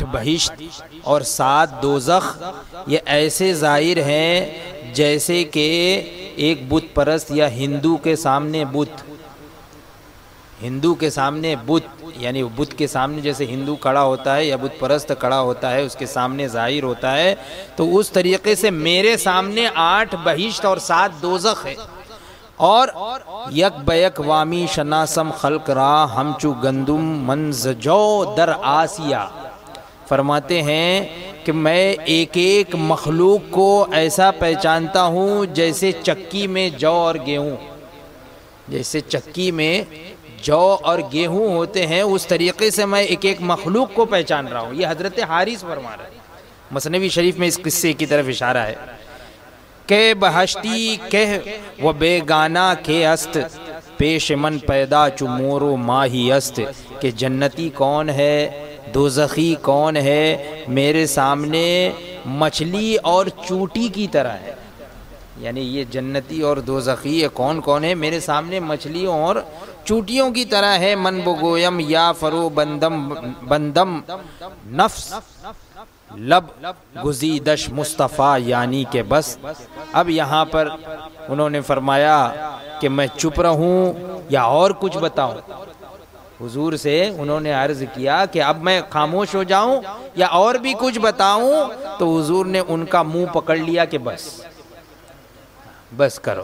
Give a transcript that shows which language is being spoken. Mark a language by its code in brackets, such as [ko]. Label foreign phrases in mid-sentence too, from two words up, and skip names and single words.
[ur] بہشت اور 7 دوزخ، یہ ایسے ظاہر ہیں جیسے کہ ایک بت پرست یا ہندو کے سامنے بت، ہندو کے سامنے بت، یعنی بت کے سامنے جیسے ہندو کھڑا ہوتا ہے یا بت پرست کھڑا ہوتا ہے، اس کے سامنے ظاہر ہوتا ہے، تو اس طریقے سے میرے سامنے 8 بہشت اور 7 دوزخ ہے، اور [fa] یک بیک وامی شناسم خلق را ہم چو گندم منزجو در آسیا، [ur] فرماتے ہیں کہ میں ایک ایک مخلوق کو ایسا پہچانتا ہوں جیسے چکی میں جو اور گیہوں، جیسے چکی میں جو اور گیہوں ہوتے ہیں، اس طریقے سے میں ایک ایک مخلوق کو پہچان رہا ہوں۔ یہ حضرت حارث فرما رہے ہیں، مثنوی شریف میں اس قصے کی طرف اشارہ ہے کہ [fa] بہشتی کہہ و بیگانہ کے است پیش من پیدا چو مور و ماہی است، [ur] کہ جنتی کون ہے، دوزخی کون ہے، میرے سامنے مچھلی اور چوٹی کی طرح ہے، یعنی یہ جنتی اور دوزخی کون کون ہے، میرے سامنے مچھلیوں اور چوٹیوں کی طرح ہے۔ [fa] من بگویم یا فرو بندم نفس لب گزیدش مصطفیٰ، [ur] یعنی کہ بس اب یہاں پر انہوں نے فرمایا کہ میں چپ رہوں یا اور کچھ بتاؤں۔ حضور سے انہوں نے عرض کیا کہ اب میں خاموش ہو جاؤں یا اور بھی کچھ بتاؤں، تو حضور نے ان کا منہ پکڑ لیا کہ بس کرو۔